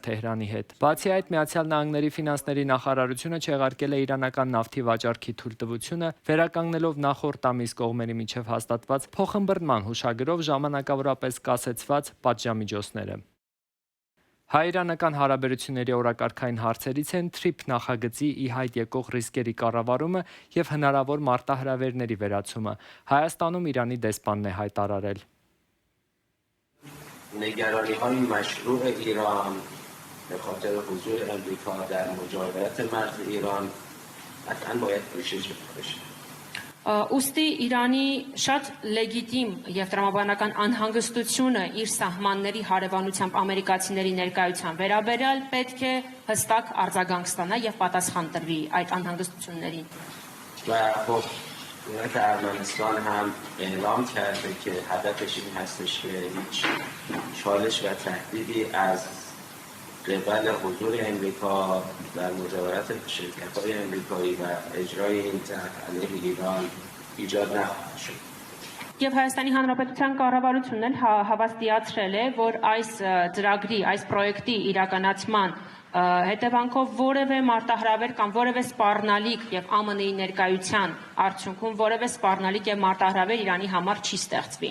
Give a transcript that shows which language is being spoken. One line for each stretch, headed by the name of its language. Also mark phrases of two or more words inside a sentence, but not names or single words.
Armenian: Թեհրանի հետ։ Բացի այդ, Միացյալ Նահանգների ֆինանսների նախարարությունը չեղարկել է իրանական նավթի վաճառքի թույլտվությունը, վերականգնելով նախորդ ամիս կողմերի միջև հաստատված փոխըմբռնման հուշագրով ժամանակավորապես կասեցված պատժամիջոցները։ Հայ-իրանական հարաբերությունների օրակարգային հարցերից են TRIP նախագծի ի հայտ եկող ռիսկերի կառավարումը և հնարավոր մարտահրավերների վերացումը։ Հայաստանում Իրանի դեսպանն է հայտարարել.
Persian: نگرانی‌های مشروع ایران به خاطر حضور امریکا در مجاورت مرز ایران قطعاً باید پوشش بشه.
Armenian: Ուստի Իրանի շատ լեգիտիմ եւ տրամաբանական անհանգստությունը իր սահմանների հարևանությամբ ամերիկացիների ներկայության վերաբերյալ պետք է հստակ արձագանք ստանա եւ պատասխան տրվի այդ անհանգստություններին։
Persian: و خب دولت ارمنستان هم اعلام کرده که هدفش این هستش که هیچ چالش و تهدیدی از قبل حضور امریکا در مجاورت شرکت‌های امریکایی و اجرای این طرح علیه ایران ایجاد نخواهد شد.
Armenian: Եվ Հայաստանի Հանրապետության կառավարությունն էլ հավաստիացրել է, որ այս ծրագրի, այս պրոյեկտի իրականացման հետևանքով որևէ մարտահրավեր կամ որևէ սպառնալիք եւ ԱՄՆ-ի ներկայության արդյունքում որևէ սպառնալիք եւ մարտահրավեր Իրանի համար չի ստեղծվի։